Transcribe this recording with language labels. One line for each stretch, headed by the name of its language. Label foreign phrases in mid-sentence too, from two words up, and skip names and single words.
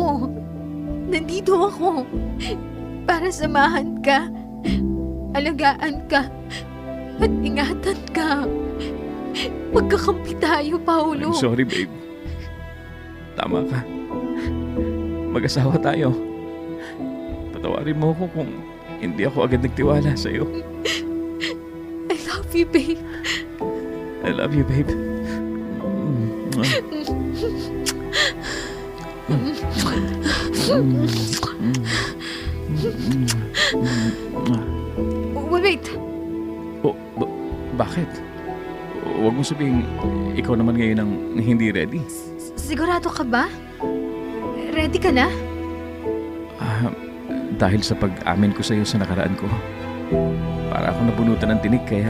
Filipino: Nandito ako para samahan ka, alagaan ka, at ingatan ka. Magkakampi tayo, Paolo.
English: I'm sorry, babe.
Filipino: Tama ka. Mag-asawa tayo. Patawarin mo ako kung hindi ako agad nagtiwala sa'yo.
English: I love you, babe. I love you, babe. Wait.
Filipino: Oh, bakit? Huwag mo sabihin, ikaw naman ngayon ang hindi ready. Sigurado ka ba? Ready ka na? Dahil sa pag-amin ko sa'yo sa nakaraan ko, para ako nabunutan ng tinig, kaya...